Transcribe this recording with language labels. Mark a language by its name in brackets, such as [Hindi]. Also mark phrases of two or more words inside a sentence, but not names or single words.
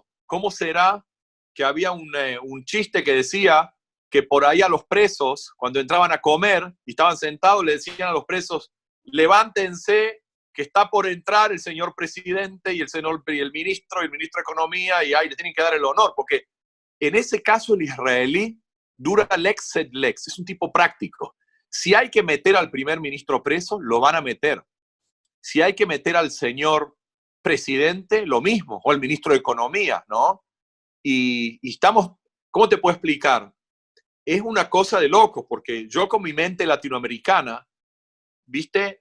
[Spanish] ¿Cómo será que había un chiste que decía que por ahí a los presos, cuando entraban a comer y estaban sentados, le decían a los presos, levántense, que está por entrar el señor presidente y el ministro de Economía, y ahí le tienen que dar el honor, porque en ese caso el israelí [Latin] dura lex sed lex, [Spanish] es un tipo práctico. Si hay que meter al primer ministro preso, lo van a meter. Si hay que meter al señor presidente, lo mismo, o al ministro de Economía, ¿no? Y estamos, ¿cómo te puedo explicar? Es una cosa de locos, porque yo con mi mente latinoamericana, ¿viste?